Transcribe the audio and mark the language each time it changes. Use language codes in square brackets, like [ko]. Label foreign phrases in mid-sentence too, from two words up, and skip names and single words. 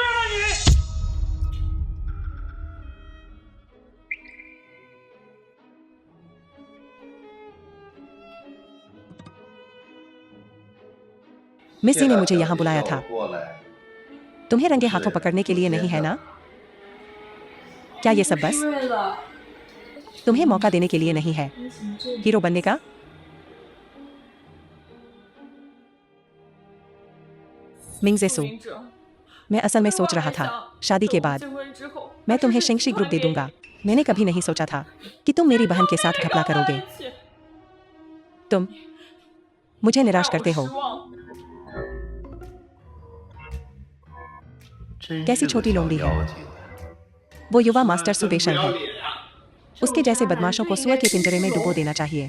[hi] मिसी ने मुझे यहाँ बुलाया था। तुम्हें रंगे हाथों पकड़ने के लिए नहीं है ना? क्या ये सब बस [zh] 为了 [hi] तुम्हें मौका देने के लिए नहीं है [zh] 你怎么这 [hi] हीरो बनने का? मिंगजे सु, 者？ मैं असल में सोच रहा था शादी के बाद [zh] 结婚之后， [hi] मैं तुम्हें शेंगशी ग्रुप दे दूंगा। मैंने कभी नहीं सोचा था कि तुम मेरी बहन के साथ घपला करोगे। तुम मुझे निराश करते हो। कैसी छोटी लोमड़ी है। वो युवा मास्टर सुपेशन है। उसके जैसे बदमाशों को सुअर के पिंजरे में डुबो देना चाहिए।